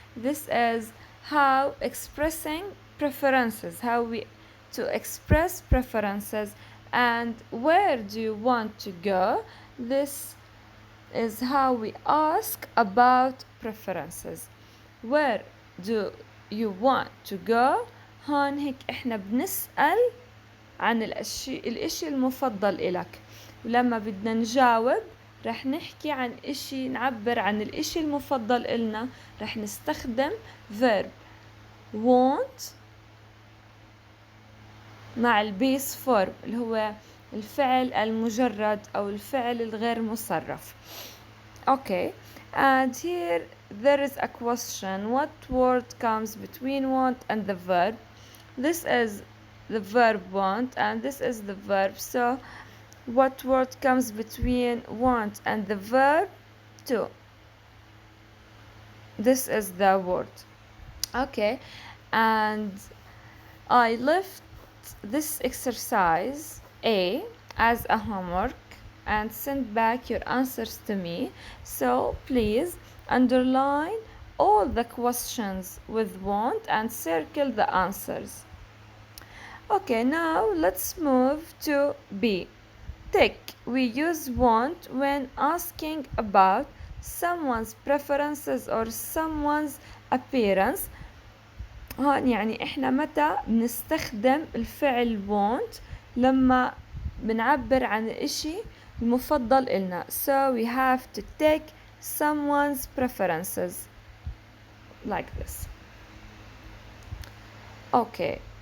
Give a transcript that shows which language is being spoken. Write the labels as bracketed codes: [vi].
[en] This is how expressing preferences, how we to express preferences. And where do you want to go? This is how we ask about preferences. Where do you want to go? [ar] هون هيك احنا بنسأل عن الاشي المفضل إلك، ولما بدنا نجاوب رح نحكي عن إشي، نعبر عن الإشي المفضل إلنا، رح نستخدم verb want مع البيس فورم اللي هو الفعل المجرد أو الفعل الغير مصرف. [en] Okay, and here there is a question. What word comes between want and the verb? This is the verb want and this is the verb. So what word comes between want and the verb? To. This is the word. Okay, and I left this exercise A as a homework and send back your answers to me. So please underline all the questions with want and circle the answers. Okay, now let's move to B. Tick. We use want when asking about someone's preferences or someone's appearance. [ar] هون يعني احنا متى بنستخدم الفعل want لما بنعبر عن الاشي المفضل إلنا. [en] So we have to take someone's preferences like this. Okay.